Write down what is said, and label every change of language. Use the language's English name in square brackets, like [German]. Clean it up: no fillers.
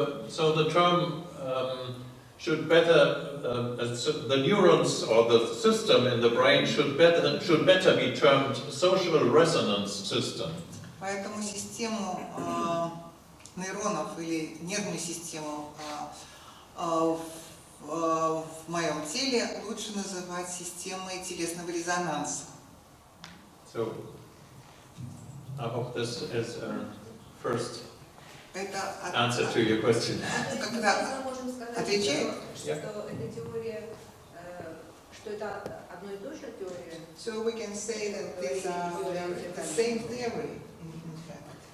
[English] So the term should better, the neurons or the system in the brain should better be termed social resonance system. [Russian] Поэтому систему нейронов или нервную систему в моем теле лучше называть системой телесного резонанса. [English] So I hope this is a first answer to your question. [Russian] Когда отвечает? Что эта теория, что это одно и то же теория? [English] So we can say that these are the same theory, in fact.